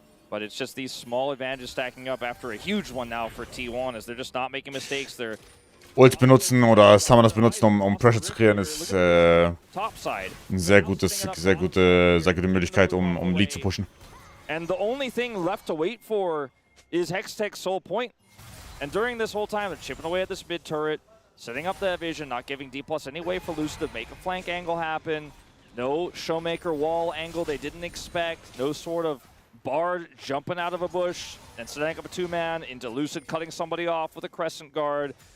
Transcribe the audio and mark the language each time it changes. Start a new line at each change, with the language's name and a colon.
English: But it's just these small advantages stacking up after a huge one now for T1 as they're just not making mistakes. They're
German: Ult benutzen oder Summoners benutzen, um Pressure zu kreieren, ist eine sehr gute Möglichkeit, um Lead zu pushen.
English: And the only thing left to wait for is Hextech's sole point. And during this whole time, they're chipping away at this mid turret, setting up that vision, not giving D+ any way for Luce to make a flank angle happen. No Showmaker wall angle they didn't expect. No sort of Bard jumping out of a bush and setting up a two-man into Lucid cutting somebody off with a Crescent Guard.